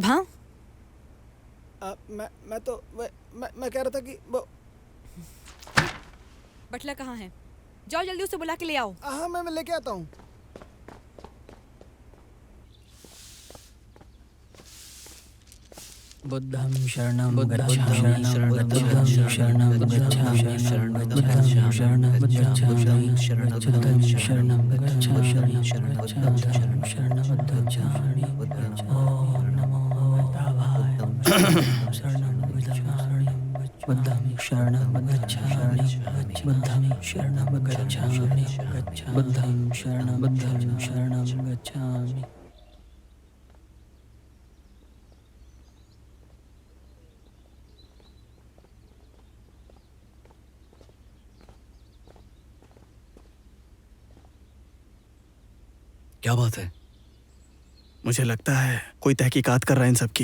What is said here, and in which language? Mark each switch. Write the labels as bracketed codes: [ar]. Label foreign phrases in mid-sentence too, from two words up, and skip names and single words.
[hi] हाँ, मैं कह रहा था कि वो बटला कहाँ है? जाओ जल्दी उसे बुला के ले आओ। हाँ, मैं लेके आता हूँ। [pi] बुद्धं शरणं गच्छामि बुद्धं शरणं गच्छामि बुद्धं शरणं गच्छामि बुद्धं शरणं गच्छामि [sa] ओम नमो भगवताय [pi] शरणं गच्छामि बुद्धं शरणं गच्छामि बुद्धं शरणं गच्छामि बुद्धं शरणं गच्छामि। [hi] क्या बात है? मुझे लगता है कोई तहकीकात कर रहा है इन सब की।